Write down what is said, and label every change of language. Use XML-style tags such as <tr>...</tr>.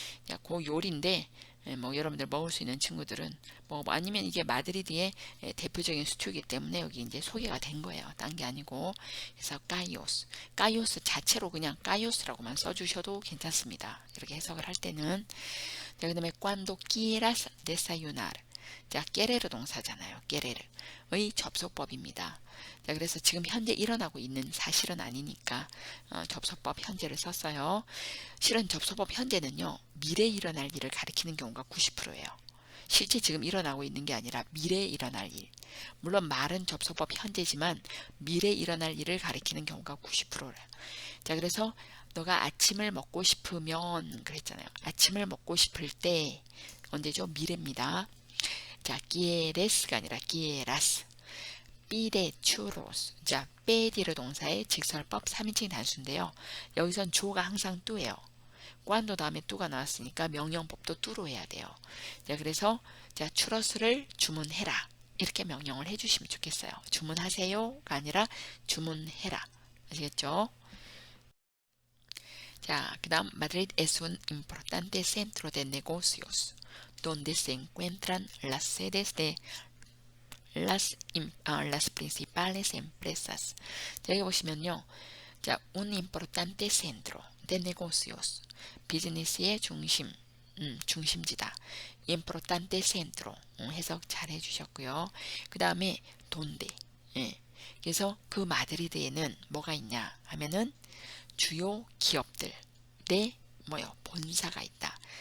<ko>야, 그 요리인데 뭐 여러분들 먹을 수 있는 친구들은 뭐 아니면 이게 마드리드의 대표적인 스튜이기 때문에 여기 이제 소개가 된 거예요. 딴 게 아니고. 그래서 까요스 자체로 그냥 까요스라고만 써주셔도 괜찮습니다. 이렇게 해석을 할 때는. 자, 그다음에</ko> <es>cuando quieras desayunar.</es> <ko>자, querer 동사잖아요. querer의 접속법입니다. 자, 그래서 지금 현재 일어나고 있는 사실은 아니니까 접속법 현재를 썼어요. 실은 접속법 현재는요. 미래에 일어날 일을 가리키는 경우가 90%예요. 실제 지금 일어나고 있는 게 아니라 미래에 일어날 일. 물론 말은 접속법 현재지만 미래에 일어날 일을 가리키는 경우가 90%래요. 자, 그래서 너가 아침을 먹고 싶으면 그랬잖아요. 아침을 먹고 싶을 때 언제죠? 미래입니다. 자, quieres가 아니라 quieras.</ko> <es>pide churros.</es> <ko>자, pedir 동사의 직설법 3인칭 단수인데요. 여기선 주어가 항상 뚜예요. cuando 다음에 뚜가 나왔으니까 명령법도 뚜로 해야 돼요. 자, 그래서 자, 추러스를 주문해라. 이렇게 명령을 해주시면 좋겠어요. 주문하세요가 아니라 주문해라. 아시겠죠? 자, 그 다음</ko> <es>Madrid es un importante centro de negocios donde se encuentran las sedes de las principales empresas.</es> <ko>자, 여기 보시면요. 자,</ko> <es>un importante centro de negocios.</es> <ko>비즈니스의 중심, 중심지다.</ko> <es>importante centro.</es> <ko>해석 잘 해주셨고요. 그 다음에 donde. 예. 그래서 그 마드리드에는 뭐가 있냐 하면은 주요 기업들의 뭐요? 본사가 있다.</ko>